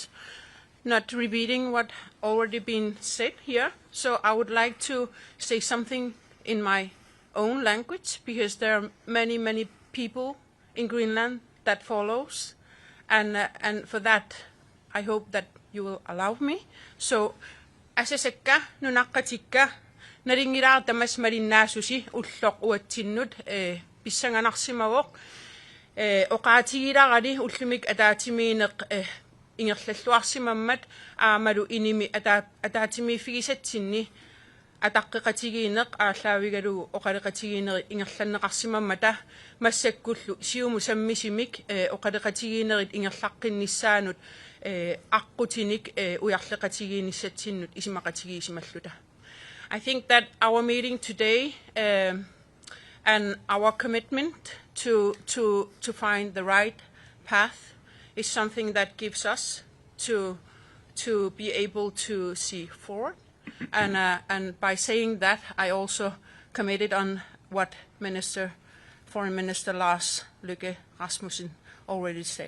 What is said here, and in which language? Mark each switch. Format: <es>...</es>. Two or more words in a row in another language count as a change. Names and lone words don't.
<en>Not repeating what already been said here, so I would like to say something in my own language, because there are many, many people in Greenland that follows, and for that, I hope that you will allow me. So,</en> <kl>asesekka nunaqatikka naringiraa tamas marinnaasusi ulloq uatsinnut pissanganarsimavoq oqaatigilaari ullumik ataatimiineq ingerlalluarsimammat aamalu inimi ataatimiiffigisatsinni ataqqiqatigiinneq aallaavigalu oqaloqatigiinneri ingerlanneqarsimammata massakkullu siumut sammisumik oqaloqatigiinnerit ingerlaqqinnissaannut aqqutinik ujarleqatigiinnissatsinnut isumaqatigiissimalluta.</kl> <en>I think that our meeting today and our commitment to find the right path is something that gives us to be able to see forward. And by saying that, I also committed on what Minister Foreign Minister Lars Lokke Rasmussen already said.</en>